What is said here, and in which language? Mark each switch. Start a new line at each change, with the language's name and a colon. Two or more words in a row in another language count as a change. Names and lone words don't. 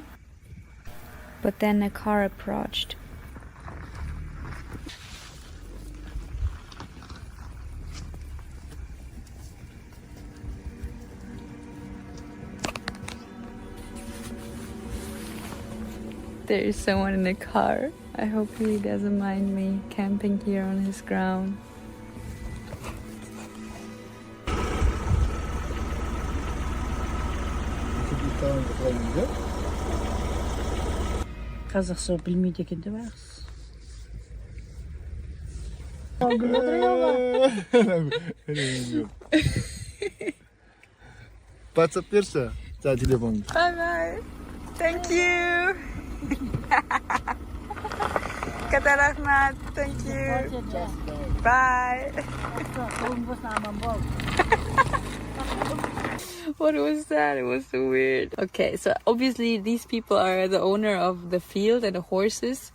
English: But then a car approached. There is someone in the car. I hope he doesn't mind me camping here on his ground.
Kazakh: Қазақша білмейді екен деп ағыз. WhatsApp берші, жаңа телефонды.
English: Bye bye. Thank you.
Kazakh: Көп рахмет.
English: Thank you. Bye. What was that? It was so weird. Okay, so obviously these people are the owner of the field and the horses.